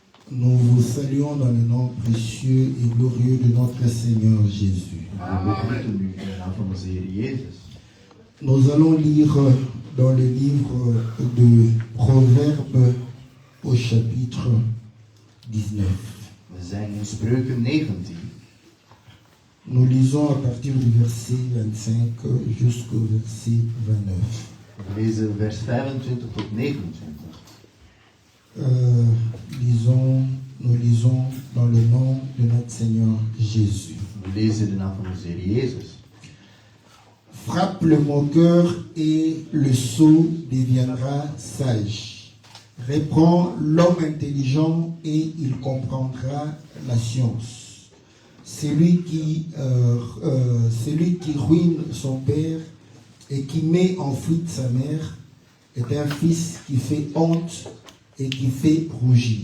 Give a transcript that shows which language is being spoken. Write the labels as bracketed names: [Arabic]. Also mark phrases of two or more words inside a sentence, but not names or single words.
[French] Nous vous saluons dans le nom précieux et glorieux de notre Seigneur Jésus. Nous allons lire dans le livre de Proverbes au chapitre 19. [Dutch] We zijn in Spreuken 19. [French] Nous lisons à partir du verset 25 jusqu'au verset 29. [Dutch] We lezen vers 25 tot 29. [French] Nous lisons dans le nom de notre Seigneur Jésus. [Dutch] We lezen de naam van onze Heer Jezus. [French] Frappe le moqueur et le sot deviendra sage. Reprends l'homme intelligent et il comprendra la science. Celui qui ruine son père et qui met en fuite sa mère est un fils qui fait honte et qui fait rougir.